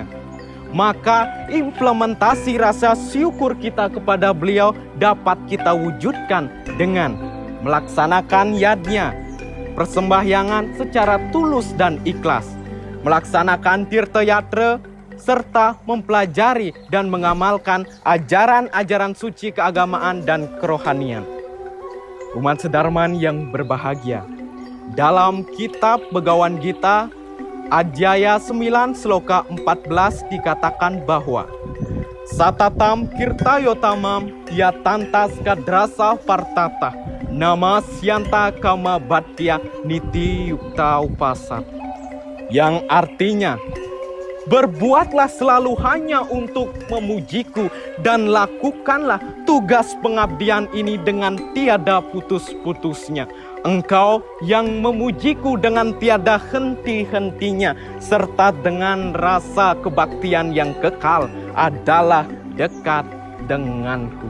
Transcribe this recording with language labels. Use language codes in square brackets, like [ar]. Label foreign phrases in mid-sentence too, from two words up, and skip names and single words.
[id] Maka implementasi rasa syukur kita kepada beliau dapat kita wujudkan dengan melaksanakan yadnya, persembahyangan secara tulus dan ikhlas, melaksanakan tirta yatra, serta mempelajari dan mengamalkan ajaran-ajaran suci keagamaan dan kerohanian. Umat sedarman yang berbahagia, dalam kitab Begawan Gita, Adhyaya 9 Sloka 14 dikatakan bahwa [sa] सततं कीर्तयन्तो मां यतन्तश्च दृढव्रताः नमस्यन्तश्च मां भक्त्या नित्ययुक्ता उपासते. [id] yang artinya, berbuatlah selalu hanya untuk memujiku dan lakukanlah tugas pengabdian ini dengan tiada putus-putusnya. Engkau yang memujiku dengan tiada henti-hentinya, serta dengan rasa kebaktian yang kekal adalah dekat denganku.